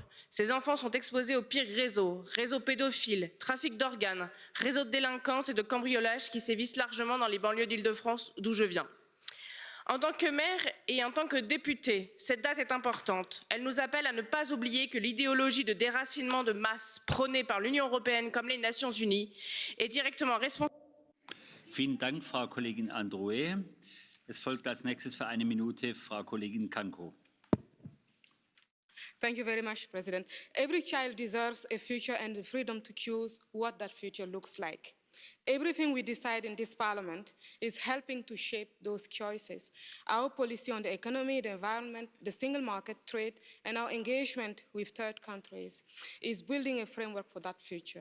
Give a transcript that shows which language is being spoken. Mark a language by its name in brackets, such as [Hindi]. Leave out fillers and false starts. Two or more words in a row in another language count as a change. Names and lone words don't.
[French] Ces enfants sont exposés aux pires réseaux pédophiles, trafic d'organes, réseaux de délinquance et de cambriolage qui sévissent largement dans les banlieues d'Île-de-France d'où je viens. En tant que maire et en tant que députée, cette date est importante. Elle nous appelle à ne pas oublier que l'idéologie de déracinement de masse prônée par l'Union européenne comme les Nations unies est directement responsable. [German] Vielen Dank, Frau Kollegin Androuet. Es folgt als nächstes für eine Minute Frau Kollegin Kanko. [English] Thank you very much, President. Every child deserves a future and the freedom to choose what that future looks like. Everything we decide in this Parliament is helping to shape those choices. Our policy on the economy, the environment, the single market, trade, and our engagement with third countries is building a framework for that future.